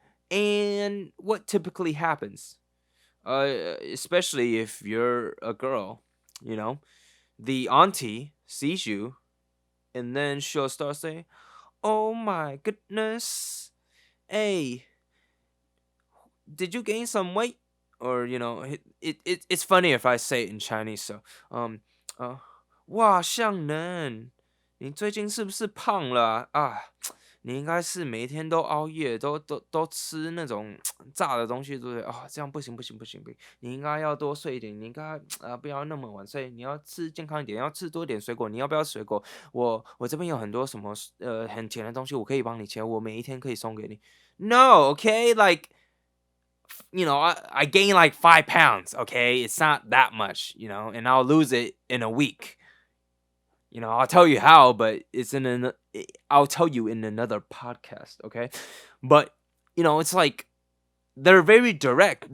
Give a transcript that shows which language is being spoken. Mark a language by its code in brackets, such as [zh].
[en] And what typically happens, especially if you're a girl, the auntie sees you, and then she'll start saying, "Oh my goodness, hey, did you gain some weight?" Or it's funny if I say it in Chinese. [zh] So哇，向能，你最近是不是胖了啊？你应该是每天都熬夜，都吃那种炸的东西，对不对？这样不行不行不行不行，你应该要多睡一点，你应该不要那么晚睡，你要吃健康一点，要吃多点水果。你要不要水果？我这边有很多什么很甜的东西，我可以帮你切，我每一天可以送给你。 [en] No, okay, like I gain like 5 pounds, okay? It's not that much, and I'll lose it in a week. I'll tell you how, but I'll tell you in another podcast, okay? But, it's like they're very direct.